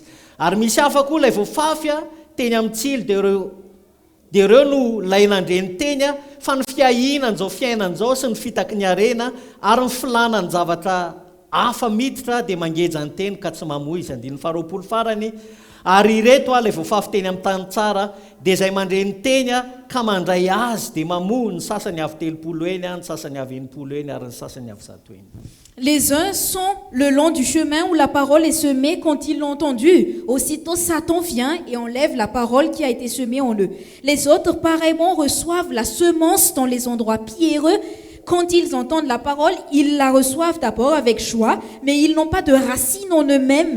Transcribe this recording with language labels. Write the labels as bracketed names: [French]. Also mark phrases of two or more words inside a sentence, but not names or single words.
[Malagasy] Ary misy hafa koa ilay voafafy teny amin'ny tsilo dia ireo no lay nandreny teny fa ny fiahinan'izao fiainan'izao sy ny fitaky ny arena ary ny filanany zavatra hafa miditra dia mangeja ny teny ka tsy mamoy izy. Andininy faharoapolo farany. Ary ireto ilay voafafy teny amin'ny tany tsara dia izay mandreny teny ka mandray azy dia mamoy ny sasany avy 30 eny ny sasany avy 90 eny ary ny sasany avy 100 eny. [French] Les uns sont le long du chemin où la parole est semée quand ils l'ont entendue. Aussitôt Satan vient et enlève la parole qui a été semée en eux. Les autres, pareillement, reçoivent la semence dans les endroits pierreux. Quand ils entendent la parole, ils la reçoivent d'abord avec joie, mais ils n'ont pas de racine en eux-mêmes.